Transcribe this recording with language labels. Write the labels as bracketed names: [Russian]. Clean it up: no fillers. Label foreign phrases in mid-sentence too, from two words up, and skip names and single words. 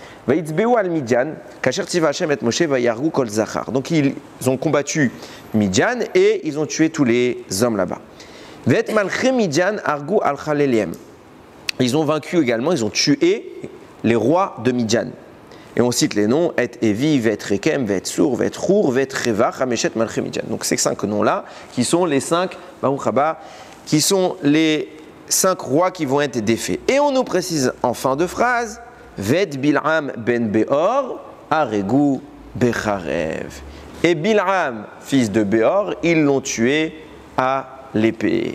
[French] Donc ils ont combattu Midian et ils ont tué tous les hommes là-bas. Ils ont vaincu également, ils ont tué les rois de Midian. Et on cite les noms, [Hebrew] את אוי ואת רקם ואת צור ואת חור ואת רבע חמשת מלכי מדין. [French] Donc ces 5 noms-là, qui sont les 5, qui sont les 5 rois qui vont être défaits. Et on nous précise en fin de phrase, [Hebrew] ואת בלעם בן בעור הרגו בחרב. [French] Et Bil'am, fils de Beor, ils l'ont tué à l'épée.